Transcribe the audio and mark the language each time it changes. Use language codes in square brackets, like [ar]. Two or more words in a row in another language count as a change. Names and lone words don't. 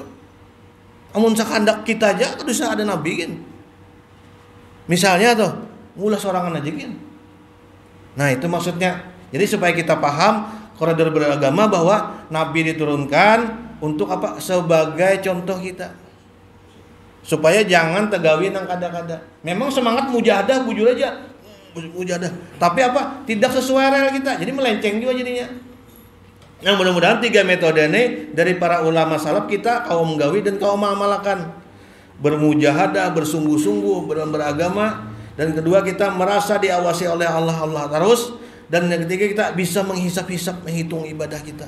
[bjn] Amun sakandak kita aja kudu ada nabi kan. Misalnya tuh, ngulas sorangan aja kan. [id] Nah, itu maksudnya. Jadi supaya kita paham koridor beragama bahwa nabi diturunkan untuk apa? Sebagai contoh kita. Supaya jangan [bjn] tegawi nang kada-kada. [id] Memang semangat mujahadah bujur aja. Mujahadah. Tapi apa? Tidak sesuai rel kita. Jadi melenceng juga jadinya. Nah, mudah-mudahan 3 metode ini dari para ulama salaf kita kaum gawi dan kaum amalakan. Bermujahadah, bersungguh-sungguh dalam beragama, dan kedua kita merasa diawasi oleh Allah terus, dan yang ketiga kita bisa menghisap-hisap, menghitung ibadah kita.